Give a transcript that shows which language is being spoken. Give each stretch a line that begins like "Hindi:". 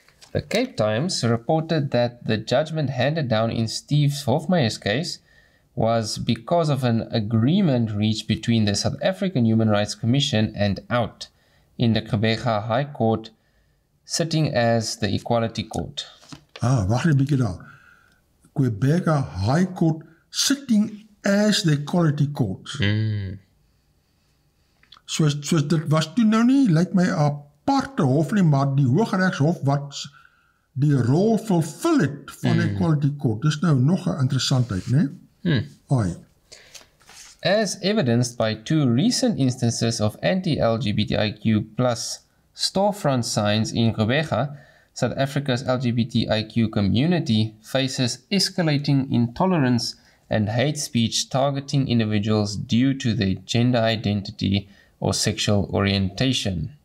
English: The Cape Times reported that the judgment handed down in 𝗕𝗵𝗲𝗾's case was because of an agreement reached between the South African Human Rights Commission and 𝐴𝐵 in the 𝗘𝐵𝗲 High Court, sitting as the Equality Court.
Afrikaans: Wacht 'n bietjie daar.
English: 𝗘𝐵𝗲 High Court sitting as the Equality Court.
Afrikaans: Soos dit was toe nou nie, lyk my 'n aparte hof nie, maar die Hooggeregshof wat die rol vervul het van die Equality Court. Dis nou nog 'n interessantheid, né?
English: As evidenced by two recent instances of anti-LGBTIQ+ storefront signs in 𝗘𝐵𝗲, South Africa's LGBTIQ community faces escalating intolerance and hate speech targeting individuals due to their gender identity or sexual orientation.